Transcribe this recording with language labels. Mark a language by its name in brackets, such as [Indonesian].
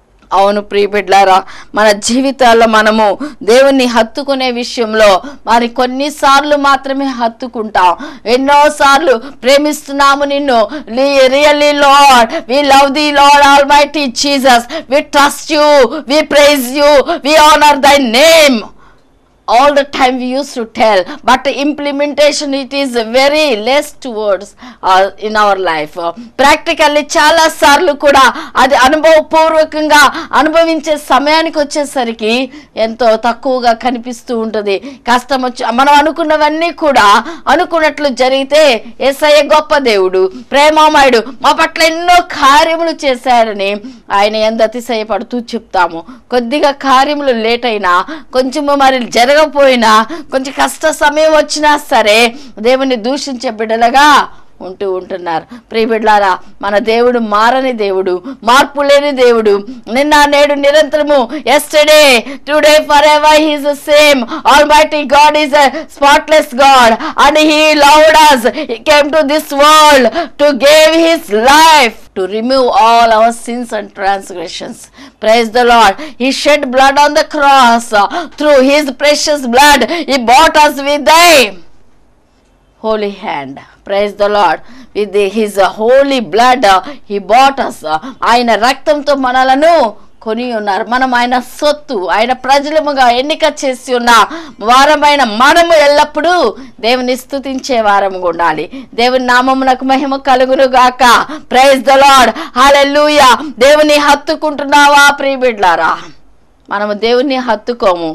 [Telugu] అవును ప్రియబిడ్లారా, మన జీవితాల్లో మనము దేవుణ్ణి హత్తుకునే విషయంలో మరి కొన్నిసార్లు మాత్రమే హత్తుకుంటాం. ఎన్నోసార్లు ప్రేమిస్తున్నాము నిన్ను, [English] Really Lord, we love the Lord Almighty Jesus, we trust you, we praise you, we honour thy name. All the time we used to tell, but implementation it is very less towards in our life. [Telugu] Practically చాలా సార్లు కూడా అది అనుభవపూర్వకంగా అనుభవించే సమయానికి వచ్చేసరికి ఎంతో తక్కువగా కనిపిస్తూ ఉంటుంది. కష్టం వచ్చి మనం అనుకున్నవన్నీ కూడా అనుకున్నట్లు జరిగితే యేసయ్య గొప్ప దేవుడు, ప్రేమమయుడు, మా పట్ల ఎన్నో కార్యములు చేశారని ఆయన యందు అతిశయపడుతూ చెప్తాము. కొద్దిగా కార్యములు లేట్ అయినా, కొంచెము మరి జరగకపోయినా, కొంచెం కష్ట సమయం వచ్చినా సరే దేవుని దూషించే బిడ్డలుగా ఉంటున్నారు. ప్రియబిడ్లారా, మన దేవుడు మారని దేవుడు, మార్పు లేని దేవుడు. నిన్న నేడు నిరంతరము, [English] yesterday, today, forever he is the same. Almighty God is a spotless God and he loved us. He came to this world to give his life to remove all our sins and transgressions. Praise the Lord. He shed blood on the cross. Through his precious blood, he bought us with thy holy hand. Praise the Lord. With his holy blood, he bought us. [Telugu] ఆయన రక్తంతో మనలను కొని ఉన్నారు. మనం ఆయన సొత్తు, ఆయన ప్రజలముగా ఎన్నిక చేసి ఉన్న వారమైన మనము ఎల్లప్పుడూ దేవుని స్తుతించే వారముగా ఉండాలి. దేవుని నామమునకు మహిమ కలుగును గాక. [English] Praise the Lord. [Telugu] హల్లెలూయా. దేవుని హత్తుకుంటున్నావా ప్రియబిడ్లారా? మనము దేవుణ్ణి హత్తుకోము.